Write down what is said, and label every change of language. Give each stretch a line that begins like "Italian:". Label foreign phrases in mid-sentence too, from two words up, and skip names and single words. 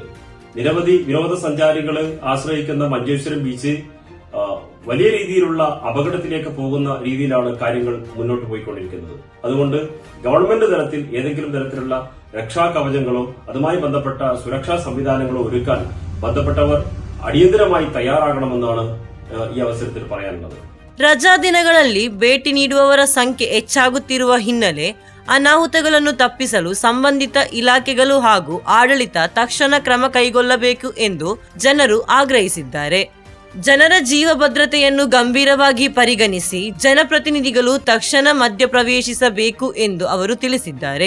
Malayalam: നിരവധി വിനോദസഞ്ചാരികൾ ആശ്രയിക്കുന്ന മഞ്ചേശ്വരം ബീച്ച് വലിയ രീതിയിലുള്ള അപകടത്തിലേക്ക് പോകുന്ന രീതിയിലാണ് കാര്യങ്ങൾ മുന്നോട്ട് പോയിക്കൊണ്ടിരിക്കുന്നത്. അതുകൊണ്ട് ഗവൺമെന്റ് തലത്തിൽ ഏതെങ്കിലും തരത്തിലുള്ള രക്ഷാ കവചങ്ങളോ അതുമായി ബന്ധപ്പെട്ട സുരക്ഷാ സംവിധാനങ്ങളോ ഒരുക്കാൻ ബന്ധപ്പെട്ടവർ അടിയന്തരമായി തയ്യാറാകണമെന്നാണ് ഈ അവസരത്തിൽ പറയാനുള്ളത്.
Kannada: ರಜಾ ದಿನಗಳಲ್ಲಿ ಭೇಟಿ ನೀಡುವವರ ಸಂಖ್ಯೆ ಹೆಚ್ಚಾಗುತ್ತಿರುವ ಹಿನ್ನೆಲೆ ಅನಾಹುತಗಳನ್ನು ತಪ್ಪಿಸಲು ಸಂಬಂಧಿತ ಇಲಾಖೆಗಳು ಹಾಗೂ ಆಡಳಿತ ತಕ್ಷಣ ಕ್ರಮ ಕೈಗೊಳ್ಳಬೇಕು ಎಂದು ಜನರು ಆಗ್ರಹಿಸಿದ್ದಾರೆ. ಜನರ ಜೀವ ಭದ್ರತೆಯನ್ನು ಗಂಭೀರವಾಗಿ ಪರಿಗಣಿಸಿ ಜನಪ್ರತಿನಿಧಿಗಳು ತಕ್ಷಣ ಮಧ್ಯಪ್ರವೇಶಿಸಬೇಕು ಎಂದು ಅವರು ತಿಳಿಸಿದ್ದಾರೆ.